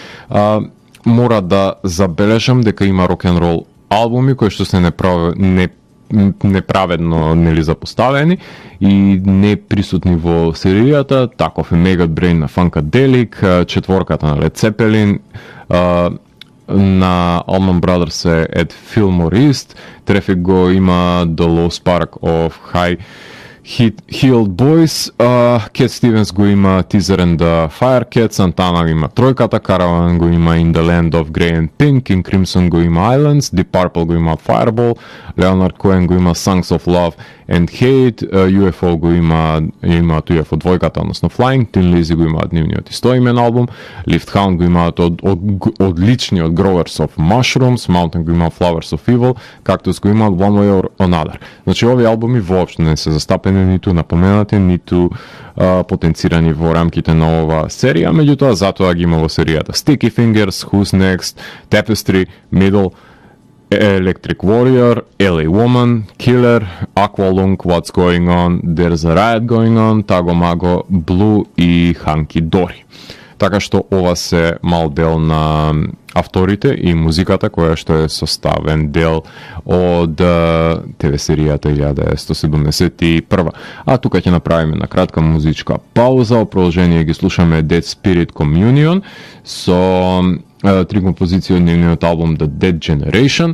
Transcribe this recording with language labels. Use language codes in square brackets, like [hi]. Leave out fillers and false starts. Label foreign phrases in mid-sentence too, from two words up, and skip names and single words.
[mk] Мора да забележам дека има рок-н-рол албуми кои што се неправедно нели запоставени и не присутни во серијата. Таков е Maggot Brain на Funkadelic, четворката на Led Zeppelin, на Allman Brothers е Ed Fillmore East, Traffic го има The Low Spark of High Heeled Boys, Cat Stevens го има Teaser and the Firecat, Santana го има тројката, Caravan го има In the Land of Grey and Pink, King Crimson го има Islands, Deep Purple го има Fireball, Leonard Cohen го има Songs of Love and Hate, UFO го имаат UFO двојката, односно Flying, Tin Lizzy го имаат нивниот истоимен албум, Lift Hound го имаат од личниот Growers of Mushrooms, Mountain го има Flowers of Evil, Cactus го имаат One Way or Another. Значи овие албуми воопшто не се застапени представени, ниту напоменати, ниту потенцирани во рамките на ова серија, меѓутоа затоа ги има во серијата Sticky Fingers, Who's Next, Tapestry, Middle, Electric Warrior, LA Woman, Killer, Aqualung, What's Going On, There's a Riot Going On, Tago Mago, Blue и Hanky Dory. Така што ова се мал дел на авторите и музиката која што е составен дел од ТВ серијата 1971. А тука ќе направиме на кратка музичка пауза, во продолжение ги слушаме Dead Spirit Communion со три композиции од нивниот албум The Dead Generation.